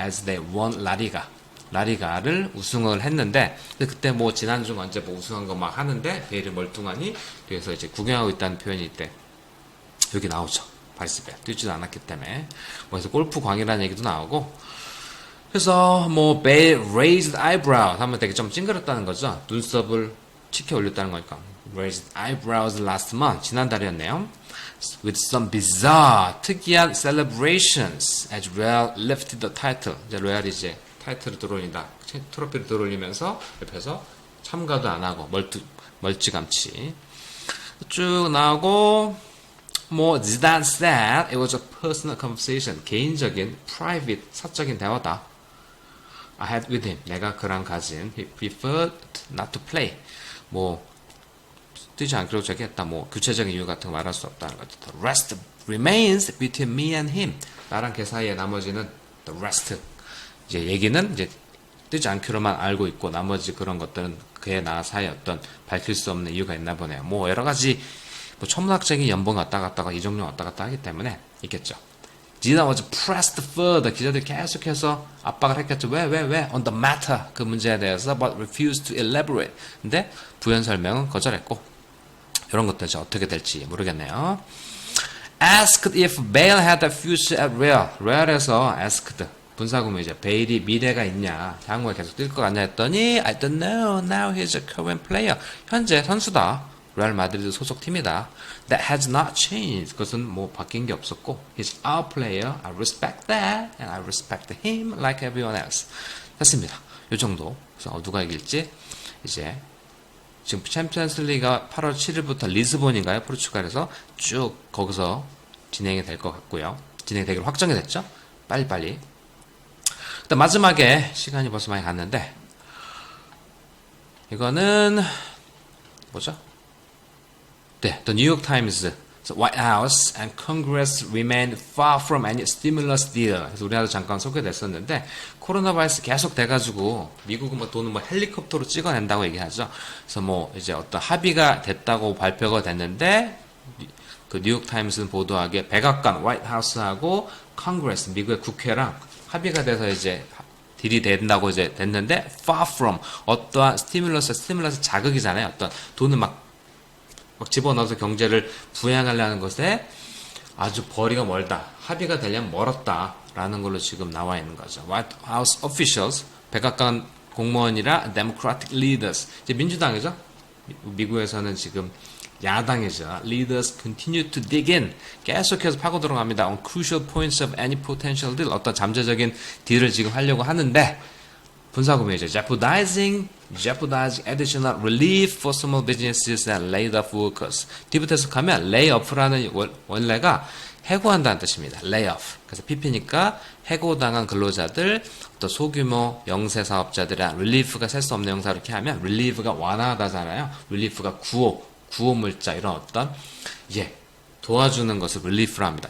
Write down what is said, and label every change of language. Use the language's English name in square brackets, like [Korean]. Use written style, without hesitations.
[Korean] As they won 라리가를 우승을 했는데 그때 뭐 지난주 언제 뭐 우승한 거 막 하는데 베일이 멀뚱하니 뒤에서 이제 구경하고 있다는 표현이 이때 여기 나오죠. 바리스벨 뛰지도 않았기 때문에 뭐 그래서 골프 광이라는 얘기도 나오고 그래서 뭐 베일 [English] raised eyebrows [Korean] 하면 되게 좀 찡그렸다는 거죠. 눈썹을 치켜 올렸다는 거니까 [English] raised eyebrows last month [Korean] 지난달이었네요. [English] With some bizarre [Korean] 특이한 [English] celebrations as Real lifted the title. [Korean] 이제 레알이 이제 타이틀을 들어올린다. 트로피를 들어올리면서 옆에서 참가도 안 하고 멀찌감치 쭉 나오고 뭐 [English] Zidane said it was a personal conversation. [Korean] 개인적인 private 사적인 대화다. [English] I had with him. [Korean] 내가 그랑 가진 [English] he preferred not to play. [Korean] 뭐 뛰지 않기로 저기했다. 뭐 구체적인 이유 같은 거 말할 수 없다는 거죠. [English] The rest remains between me and him. [Korean] 나랑 걔 사이에 나머지는 the rest. 이제 얘기는 이제 뛰지 않기로만 알고 있고 나머지 그런 것들은 그의 나 사이에 어떤 밝힐 수 없는 이유가 있나 보네요. 뭐 여러 가지 뭐 천문학적인 연봉 왔다 갔다가 이적료 왔다 갔다 하기 때문에 있겠죠. [English] Zidane was pressed further. [Korean] 기자들이 계속해서 압박을 했겠죠. 왜? [English] On the matter. [Korean] 그 문제에 대해서 [English] but refused to elaborate. [Korean] 근데 부연 설명은 거절했고 이런 것들 이제 어떻게 될지 모르겠네요. [English] Asked if Bale had a future at Real. [Korean] Real에서 [English] asked. [Korean] 분사구문 이제 베일이 미래가 있냐 향후에 계속 뛸 것 같냐 했더니 [English] I don't know. Now he's a current player. [Korean] 현재 선수다. 레알 마드리드 소속 팀이다. [English] That has not changed. [Korean] 그것은 뭐 바뀐 게 없었고 [English] He's our player. I respect that. And I respect him like everyone else. [Korean] 됐습니다. 요 정도. 그래서 누가 이길지 이제 지금 챔피언스 리그가 8월 7일부터 리스본인가요? 포르투갈에서 쭉 거기서 진행이 될 것 같고요. 진행되기로 확정이 됐죠? 빨리빨리. 일단 마지막에 시간이 벌써 많이 갔는데 이거는 뭐죠? 네, [English] The New York Times, White House and Congress remain far from any stimulus deal. [Korean] 그래서 우리나라도 잠깐 소개됐었는데 코로나 바이러스 계속 돼가지고 미국은 뭐 돈을 뭐 헬리콥터로 찍어낸다고 얘기하죠. 그래서 뭐 이제 어떤 합의가 됐다고 발표가 됐는데 그 뉴욕 타임스는 보도하기에 백악관, 화이트 하우스하고 컨그레스, 미국의 국회랑 합의가 돼서 이제 딜이 된다고 이제 됐는데 far from 어떠한 스티뮬러스 자극이잖아요. 어떤 돈을 막 집어넣어서 경제를 부양하려는 것에 아주 거리가 멀다. 합의가 되려면 멀었다라는 걸로 지금 나와 있는 거죠. [English] White House officials, [Korean] 백악관 공무원이라 [English] Democratic leaders, [Korean] 이제 민주당이죠. 미국에서는 지금 야당이죠. [English] Leaders continue to dig in. [Korean] 계속해서 파고 들어갑니다. [English] On crucial points of any potential deal. [Korean] 어떤 잠재적인 딜을 지금 하려고 하는데 분사구문이죠. [English] jeopardizing additional relief for small businesses and laid off workers. [Korean] 뒤부터 해석하면 lay off라는 원래가 해고한다는 뜻입니다. [English] lay off. [Korean] 그래서 PP니까 해고당한 근로자들, 또 소규모 영세 사업자들의 relief가 셀 수 없는 형사 이렇게 하면 relieve가 완화하다잖아요. relief가 구호 물자 이런 어떤 도와주는 것을 relief로 합니다.